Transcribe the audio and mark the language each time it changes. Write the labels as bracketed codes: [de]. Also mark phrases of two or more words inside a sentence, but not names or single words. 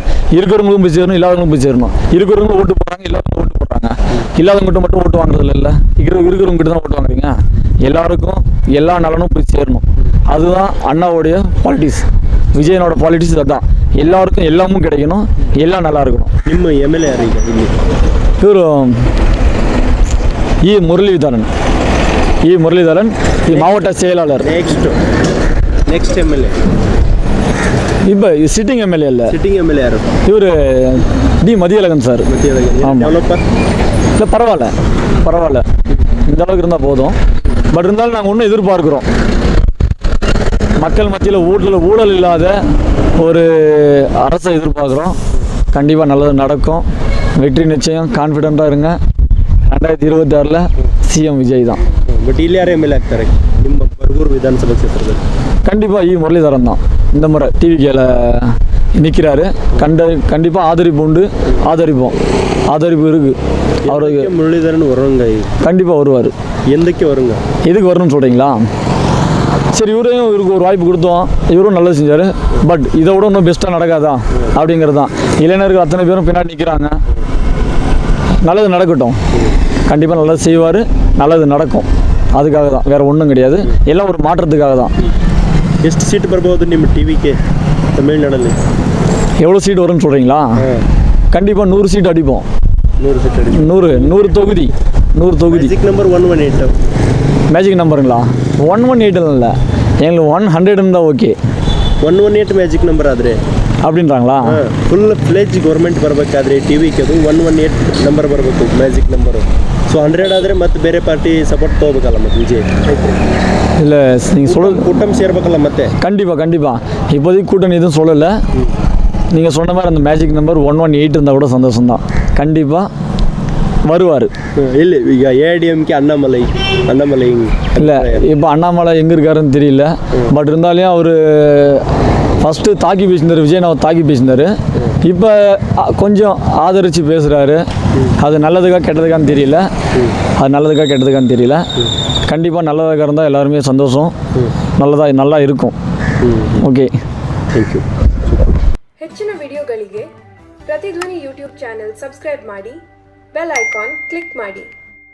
[ta] இருக்கிறவங்களும் போய் சேரணும், இல்லாதவங்களும் போய் சேரணும். இருக்கிறவங்களும் ஓட்டு போடுறாங்க, இல்லாதவங்க ஓட்டு போடுறாங்க. இல்லாதவங்ககிட்ட மட்டும் ஓட்டு வாங்குறது இல்லை, இருக்கிறவங்க கிட்ட தான் ஓட்டு வாங்குறீங்க. எல்லாருக்கும் எல்லா நலனும் போய் சேரணும். அதுதான் அண்ணாவுடைய பாலிட்டிக்ஸ், விஜயனோட பாலிட்டிக்ஸ். அதுதான் எல்லாருக்கும் எல்லாமும் கிடைக்கணும், எல்லாம் நல்லா இருக்கணும். [kn] ನಿಮ್ಮ MLA ಯಾರು ಈಗ ಇಲ್ಲಿ? [ta] இவர் முரளிதரன், முரளிதரன் மாவட்ட செயலாளர். [en] next MLA [ta] இப்போ [en] sitting MLA [ta] இல்லை, [en] sitting MLA [kn] ಯಾರು? [ta] இவர் மதியழகன் சார். ஆமாம். இல்லை பரவாயில்ல, இந்த அளவுக்கு இருந்தால் போதும். பட் இருந்தாலும் நாங்கள் ஒன்றும் எதிர்பார்க்குறோம், மக்கள் மத்தியில் ஊழல் இல்லாத ஒரு அரசை எதிர்பார்க்குறோம். கண்டிப்பாக நல்லது நடக்கும், வெற்றி நிச்சயம், கான்ஃபிடெண்ட்டாக இருங்க. 2026 CM விஜய் தான். [kn] ಬಟ್ ಇಲ್ಲಿ ಯಾರು MLA ಆಗ್ತಾರೆ ನಿಮ್ಮ ಬರಗೂರು ವಿಧಾನಸಭಾ ಕ್ಷೇತ್ರದಲ್ಲಿ? [ta] கண்டிப்பாக முரளிதரன் தான் இந்த முறை TVKல நிற்கிறாரு. கண்டிப்பாக ஆதரிப்பு உண்டு, ஆதரிப்பு இருக்குது அவருக்கு. முரளிதரன் வருவாங்க, கண்டிப்பாக வருவார். எந்தக்கு வருங்க? எதுக்கு வரணும்னு சொல்கிறீங்களா? சரி, இவருக்கு ஒரு வாய்ப்பு கொடுத்தோம், இவரும் நல்லது செஞ்சார். பட் இதை விட இன்னும் பெஸ்ட்டாக நடக்காதா அப்படிங்கிறது தான். இளைஞர்கள் அத்தனை பேரும் பின்னாடி நிற்கிறாங்க, நல்லது நடக்கட்டும், கண்டிப்பாக நல்லது செய்வார். நல்லது நடக்கும். அதுக்காக தான், வேறு ஒன்றும் கிடையாது. எல்லாம் ஒரு மாற்றத்துக்காக தான். [kn] ಎಷ್ಟು ಸೀಟ್ ಬರ್ಬೋದು ನಿಮ್ಮ ಟಿ ವಿಗೆ ತಮಿಳ್ನಾಡಲ್ಲಿ? [ta] எவ்வளோ சீட் வரும்னு சொல்கிறீங்களா? கண்டிப்பாக 100 சீட் அடிப்போம். [kn] 100 ಸೀಟ್ ಅಡಿ [ta] 100 தொகுதி. 100 தொகுதி. [en] magic number 118. [ta] மேஜிக் நம்பருங்களா? 118 இல்லை, எங்களுக்கு 100 இருந்தால் ஓகே. [kn] 118 [en] magic number [kn] ಆದರೆ [ta] அப்படின்றாங்களா? [en] full fledged government [kn] ಬರಬೇಕಾದ್ರೆ ಟಿ ವಿಗೆ ಅದು 118 ನಂಬರ್ ಬರಬೇಕು [en] magic number. [kn] ಸೊ 100 ಆದರೆ ಮತ್ತೆ ಬೇರೆ [en] party support [kn] ತೊಗೋಬೇಕಲ್ಲ ಮತ್ತೆ ವಿಜಯ್? [ta] இல்லை, நீங்கள் சொல்கிறது [kn] ಕೂಟಮ್ ಸೇರ್ಬೇಕಲ್ಲ ಮತ್ತೆ? [ta] கண்டிப்பாக இப்போதைக்கு கூட்டணி எதுவும் சொல்லலை. நீங்கள் சொன்ன மாதிரி அந்த [en] magic number [ta] 118 இருந்தால் கூட சந்தோஷம்தான். கண்டிப்பாக வருவார். இல்லை ಈಗ AIDMK அண்ணாமலை இல்லை, இப்போ அண்ணாமலை எங்கே இருக்காருன்னு தெரியல. பட் இருந்தாலும் அவர் ஃபஸ்ட்டு தாக்கி பேசினார், விஜயன் அவர் தாக்கி பேசினார். இப்போ கொஞ்சம் ஆதரித்து பேசுகிறாரு. அது நல்லதுக்கா கெட்டதுக்கான்னு தெரியல. கண்டிப்பாக நல்லதாக இருந்தால் எல்லாருமே சந்தோஷம். நல்லா இருக்கும். ஓகே, [en] thank you. [kn] ಹೆಚ್ಚಿನ ವಿಡಿಯೋಗಳಿಗೆ ಪ್ರತಿಧ್ವನಿ [en] YouTube channel subscribe [kn] ಮಾಡಿ, [en] bell icon click [kn] ಮಾಡಿ.